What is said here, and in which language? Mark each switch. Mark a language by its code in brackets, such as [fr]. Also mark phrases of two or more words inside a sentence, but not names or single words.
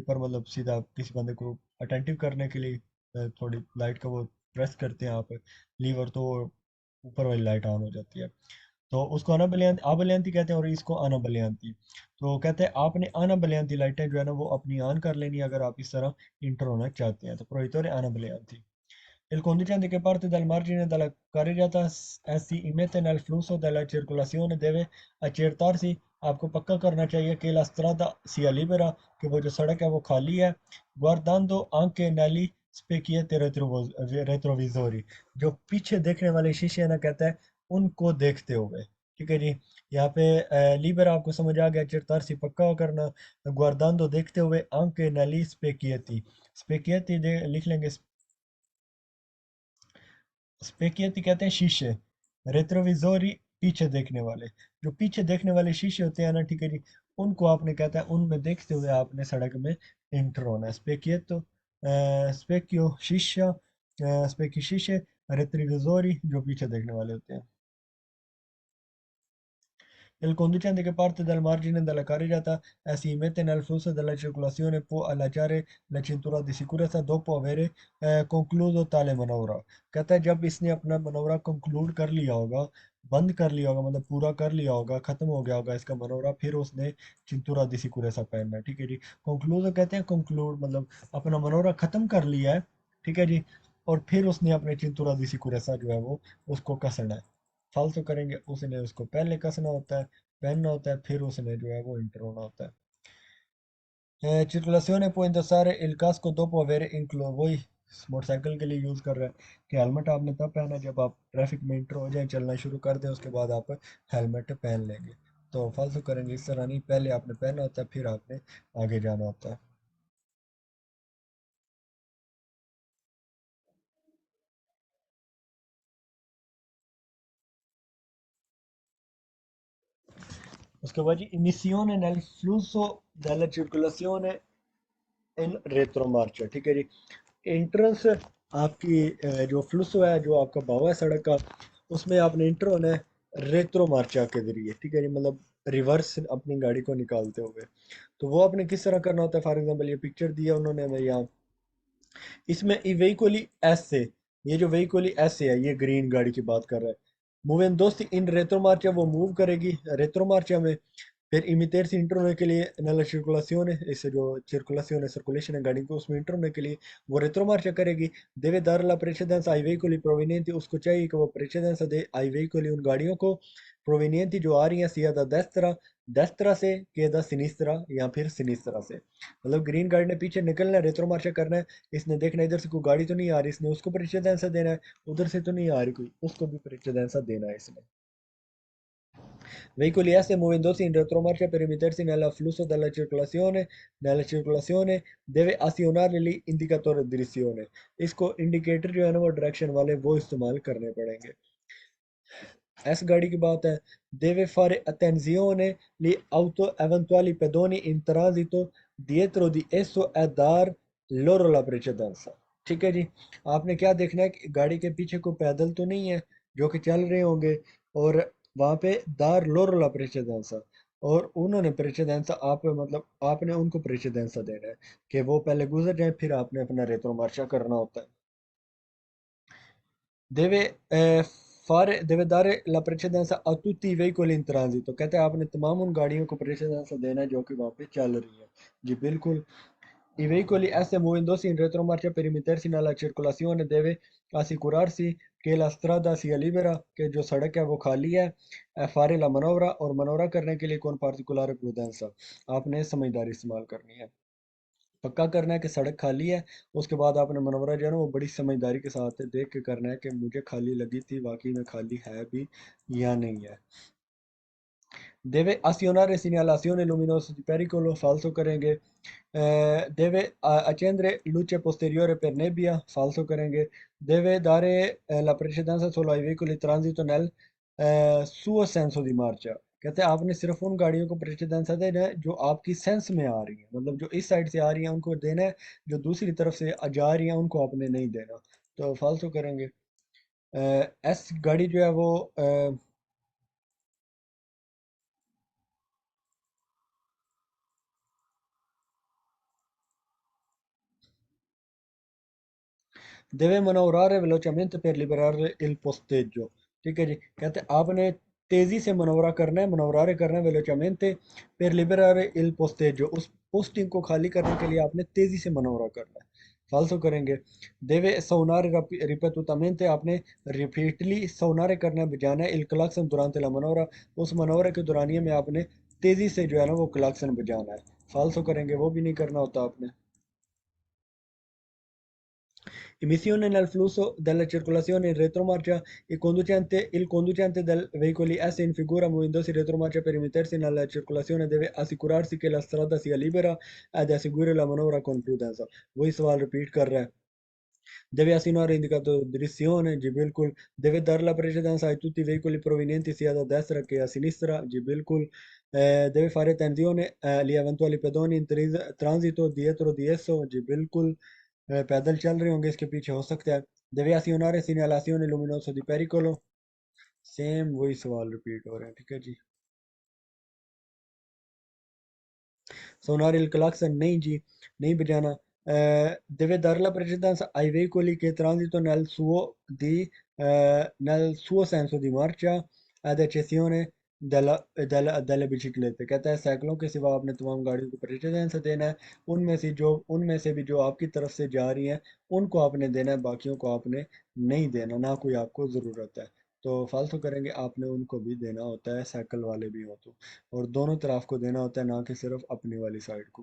[hi] डिपर मतलब सीधा किसी बंदे को अटेंटिव करने के लिए थोड़ी लाइट का वो प्रेस करते हैं आप लीवर, तो ऊपर वाली लाइट ऑन हो जाती है। तो उसको अनाबलियांती, आबलियांती कहते हैं, और इसको अनाबलियांती। तो कहते हैं आपने अनाबलियांती लाइटें जो है ना वो अपनी ऑन कर लेनी है अगर आप इस तरह इंटर होना चाहते हैं, तो प्रोहितोरे अनाबलियांती। [it] Il conducente che parte dal margine della carreggiata si immette nel flusso della circolazione deve accertarsi, [hi] आपको पक्का करना चाहिए कि [it] la strada sia libera, [hi] कि वो जो सड़क है वो खाली है, [it] guardando anche negli specchietti retrovisori, [hi] जो पीछे देखने वाले शीशे हैं ना, कहता है उनको देखते हुए, ठीक है जी। यहाँ पे लीबर आपको समझ आ गया, चिरतारसी पक्का करना, guardando देखते हुए, [it] anche negli specchietti, specchietti [hi] लिख लेंगे, स्पेकियती कहते हैं शीशे, रेट्रोविजोरी पीछे देखने वाले, जो पीछे देखने वाले शीशे होते हैं ना, ठीक है जी, उनको आपने कहता है उनमें देखते हुए आपने सड़क में इंटर होना है। स्पेकियतो, स्पेक्यो शीशा, स्पेकी शीशे, रेट्रोविजोरी जो पीछे देखने वाले होते हैं। [it] Il conducente che parte dal margine della carreggiata si mette nel flusso della circolazione può allacciare la cintura di sicurezza dopo aver concluso tale manovra। [hi] कहता है जब इसने अपना मनोवरा कंक्लूड कर लिया होगा, बंद कर लिया होगा, मतलब पूरा कर लिया होगा, खत्म हो गया होगा इसका मनोवरा, फिर उसने [it] cintura di sicurezza [hi] पहनना है, ठीक है जी। कंक्लूड कहते हैं, कंक्लूड मतलब अपना मनोवरा खत्म कर लिया है, ठीक है जी, और फिर उसने अपने [it] cintura di sicurezza [hi] जो है वो उसको कसना है। फालतू करेंगे, उसने उसको पहले कसना होता है, पहनना होता है, फिर उसने जो है वो इंटर होना होता है। [it] Circolazione può indossare il casco dopo aver incluso, [hi] वही मोटरसाइकिल के लिए यूज़ कर रहे हैं कि हेलमेट आपने तब पहना है जब आप ट्रैफिक में इंटर हो जाए, चलना शुरू कर दें, उसके बाद आप हेलमेट पहन लेंगे। तो फालतू करेंगे इस तरह नहीं, पहले आपने पहना होता है फिर आपने आगे जाना होता है। उसके बाद जी [it] इमिसियोने nel flusso della circolazione in retromarcia, [hi] ठीक है जी। एंट्रेंस आपकी जो फ्लुसो है, जो आपका बहाव है सड़क का, उसमें आपने इंटर होना है रेत्रो मार्चा के जरिए, ठीक है जी, मतलब रिवर्स अपनी गाड़ी को निकालते हुए। तो वो आपने किस तरह करना होता है, [en] for example [hi] ये पिक्चर दिया उन्होंने हमें यहाँ, इसमें ई veicoli एस से, ये जो veicoli एस है ये ग्रीन गाड़ी की बात कर रहा है। मूव दोस्ती [it] in retromarcia, [hi] वो मूव करेगी रेत्रो मार्चा में। [it] Per imitersi [hi] इंटर होने के लिए [it] nella circolazione, [hi] इससे जो सर्कुलेशन है गाड़ी को, उसमें इंटर होने के लिए वो रेट्रो मार्चा करेगी। [it] deve dare la precedenza ai veicoli provenienti, [hi] उसको चाहिए कि वो प्रेसिडेंस दे [it] ai veicoli, [hi] उन गाड़ियों को provenienti जो आ रही हैं [it] sia da destra, [hi] destra से [it] che da sinistra, [hi] या फिर sinistra से। मतलब ग्रीन गाड़ी ने पीछे निकलना है, रेट्रो मार्चा करना है, इसने देखना है इधर से कोई गाड़ी तो नहीं आ रही, इसने उसको प्रेसिडेंस देना है, उधर से तो नहीं आ रही कोई, उसको भी प्रेसिडेंस देना है इसने। [it] Veicoli S muovendosi in retromarcia per immettersi nel flusso della circolazione deve azionare l'indicator di direzione, [hi] इसको इंडिकेटर जो है ना वो डायरेक्शन वाले वो इस्तेमाल करने पड़ेंगे। एस गाड़ी की बात है, [it] deve fare attenzione li auto eventuali pedoni in transito dietro di esso e dar loro la precedenza, [hi] ठीक है जी। आपने क्या देखना है कि गाड़ी के पीछे कोई पैदल तो नहीं है जो कि चल रहे होंगे, और वहां पे [it] dar loro la precedenza, [hi] और उन्होंने प्रेसिडेंसा आप मतलब आपने उनको प्रेसिडेंसा देना है कि वो पहले गुजर जाए, फिर आपने अपना रेत्रो मार्चा करना होता है। [it] Deve, deve dare la precedenza a tutti i veicoli in transito, [hi] कहते हैं आपने तमाम उन गाड़ियों को प्रेसिडेंस देना है जो कि वहाँ पे चल रही है। जी बिल्कुल। [it] I veicoli S muovendosi in retromarcia per immettersi nella circolazione deve assicurarsi che la strada sia libera, che [hi] जो सड़क है वो खाली है, [it] fare la manovra, [hi] और मनोवरा करने के लिए [it] con particolare prudenza, [hi] आपने समझदारी इस्तेमाल करनी है। पक्का करना है कि सड़क खाली है, उसके बाद आपने मनोवरा जो है ना वो बड़ी समझदारी के साथ देख के करना है कि मुझे खाली लगी थी, वाकई में खाली है भी या नहीं है। [it] Deve azionare segnalazione luminosa di pericolo, falso करेंगे। deve accendere luce posteriore per nebbia, falso करेंगे। Deve dare la precedenza solo ai veicoli in transito nel suo senso di marcia, [hi] कहते हैं आपने सिर्फ उन गाड़ियों को प्रेसिडेंस देना है जो आपकी सेंस में आ रही हैं, मतलब जो इस साइड से आ रही हैं उनको देना है, जो दूसरी तरफ से जा रही हैं उनको आपने नहीं देना। तो फालतू करेंगे। एस गाड़ी जो है वो [it] deve manovrare velocemente per liberare il posteggio, [hi] ठीक है जी। कहते हैं आपने तेजी से मनोवरा करना है, मनोवरारे करना है [it] velocemente per liberare il posteggio, [hi] उस पोस्टिंग को खाली करने के लिए आपने तेजी से मनोवरा करना है। [it] फालसो करेंगे। deve suonare ripetutamente, [hi] आपने रिपीटली suonare करना है, बजाना है [it] il clacson durante la manovra, [hi] उस मनोवरा के दौरानिए में आपने तेजी से जो है ना वो क्लाक्सन बजाना है। फालसो करेंगे, वो भी नहीं करना होता आपने। [it] Immissione nel flusso della circolazione in retromarcia, il conducente del veicoli S in figura muovendosi in retromarcia per immettersi nella circolazione deve assicurarsi che la strada sia libera ed eseguire la manovra con prudenza। [hi] वही सवाल रिपीट कर रहा है। [it] Deve assegnare indicato direzione, [hi] जी बिल्कुल। [it] Deve dare la precedenza a tutti i veicoli provenienti sia da destra che a sinistra, [hi] जी बिल्कुल। [it] Deve fare attenzione agli eventuali pedoni in transito dietro di esso, [hi] जी बिल्कुल। पैदल चल रहे होंगे इसके पीछे, हो सकता है। [it] Deve azionare segnalazione luminosa di pericolo, [hi] सेम वही सवाल रिपीट हो रहे हैं, ठीक है जी। [it] Suonare il clacson, [hi] नहीं जी, नहीं बजाना। [it] Deve dare la precedenza ai veicoli che transito nel suo senso di marcia, ad eccezione delle biciclette, [hi] कहता है साइकिलों के सिवा आपने तमाम गाड़ियों को प्रेसिडेंस देना है, उनमें से भी जो आपकी तरफ से जा रही हैं उनको आपने देना है, बाकियों को आपने नहीं देना, ना कोई आपको ज़रूरत है। तो फालतू करेंगे, आपने उनको भी देना होता है, साइकिल वाले भी हो तो, और दोनों तरफ को देना होता है, ना कि सिर्फ अपनी वाली साइड को।